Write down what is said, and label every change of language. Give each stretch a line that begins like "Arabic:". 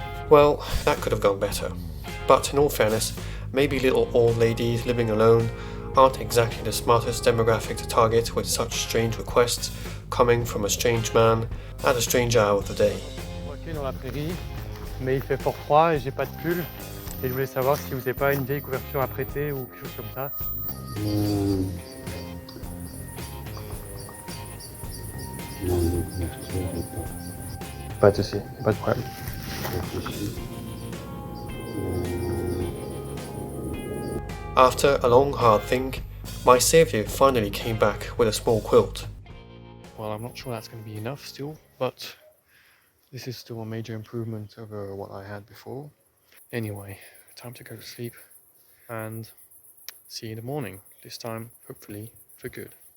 English: Well, that could have gone better. But in all fairness, maybe little old ladies living alone aren't exactly the smartest demographic to target with such strange requests coming from a strange man at a strange hour of the day.
French: Dans la prairie, mais il fait fort froid et j'ai pas de pull. Et je voulais savoir si vous n'avez pas une vieille couverture à prêter ou quelque chose comme ça. Non, une couverture, j'ai pas. Pas de souci, pas de problème.
English: After a long hard think, my saviour finally came back with a small quilt. Well, I'm not sure that's going to be enough still, but this is still a major improvement over what I had before. Anyway, time to go to sleep and see you in the morning, this time hopefully for good.